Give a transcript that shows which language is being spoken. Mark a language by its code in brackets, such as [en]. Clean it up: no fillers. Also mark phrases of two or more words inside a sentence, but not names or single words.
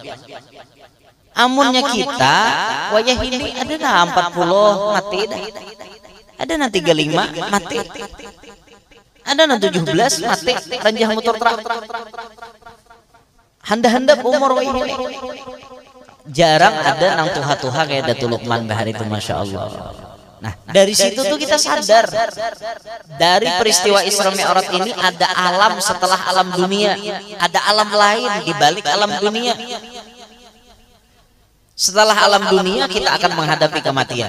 [bjn] Amunnya kita wayah ini ada nah 40 mati dah. Ada nah 35 mati. Ada nah 17 mati ranjah motor truk. Handa-handa umur wayah ini. Jarang ada nang tuha-tuha kayak Datuk Lukman Bahar itu masya Allah. [id] Nah, dari situ tuh kita sadar dari peristiwa Isra Mi'raj ini ada alam setelah alam dunia, ada alam lain di balik alam dunia. Setelah alam dunia kita akan menghadapi kematian.